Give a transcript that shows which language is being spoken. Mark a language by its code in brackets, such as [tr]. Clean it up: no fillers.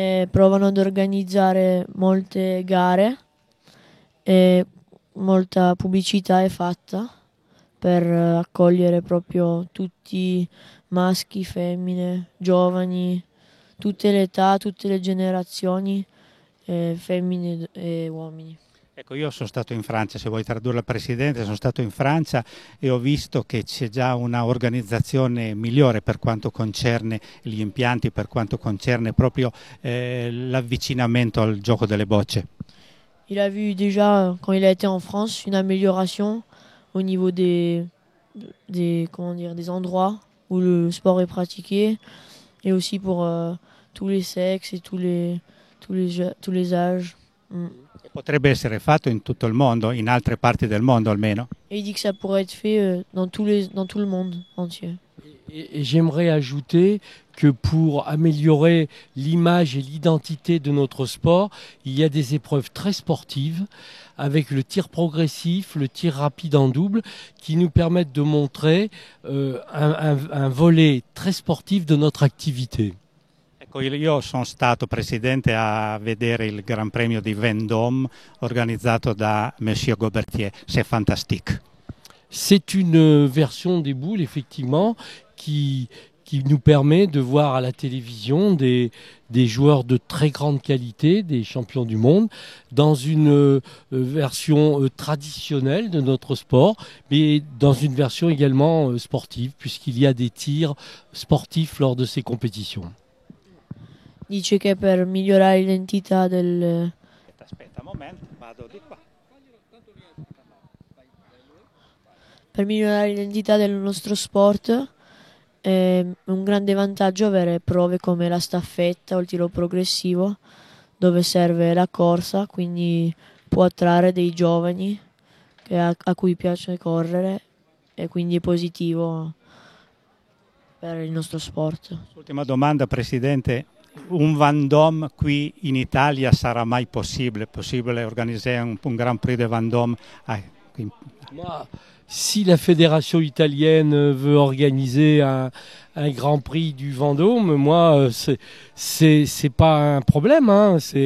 [it] Provano ad organizzare molte gare e molta pubblicità è fatta per accogliere proprio tutti, maschi, femmine, giovani, tutte le età, tutte le generazioni, femmine e uomini. Ecco, io sono stato in Francia, se vuoi tradurre al Presidente, sono stato in Francia e ho visto che c'è già una organizzazione migliore per quanto concerne gli impianti, per quanto concerne proprio l'avvicinamento al gioco delle bocce. [fr] Il a vu déjà, quand il a été en France, une amélioration au niveau des endroits où le sport est pratiqué, et aussi pour tous les sexes et tous les âges. [it] Potrebbe essere fatto in tutto il mondo, in altre parti del mondo almeno. [fr] Et il dit que ça pourrait être fait dans tout le monde entier. Et j'aimerais ajouter que pour améliorer l'image et l'identité de notre sport, il y a des épreuves très sportives avec le tir progressif, le tir rapide en double, qui nous permettent de montrer un volet très sportif de notre activité. [it] Ecco, io sono stato presidente a vedere il Gran Premio di Vendôme organizzato da Monsieur Gobertier. [fr] C'est fantastique. C'est une version des boules, effectivement, qui nous permet de voir à la télévision des joueurs de très grande qualité, des champions du monde, dans une version traditionnelle de notre sport, mais dans une version également sportive, puisqu'il y a des tirs sportifs lors de ces compétitions. [it] Dice che per migliorare l'identità del... Aspetta un momento, vado di qua. Per migliorare l'identità del nostro sport è un grande vantaggio avere prove come la staffetta o il tiro progressivo, dove serve la corsa, quindi può attrarre dei giovani a cui piace correre e quindi è positivo per il nostro sport. Ultima domanda, Presidente. Un Vendôme qui in Italia sarà mai possibile organizzare un Grand Prix de Vendôme? [fr] Si la fédération italienne veut organiser un Grand Prix du Vendôme, moi, c'est pas un problème. Hein.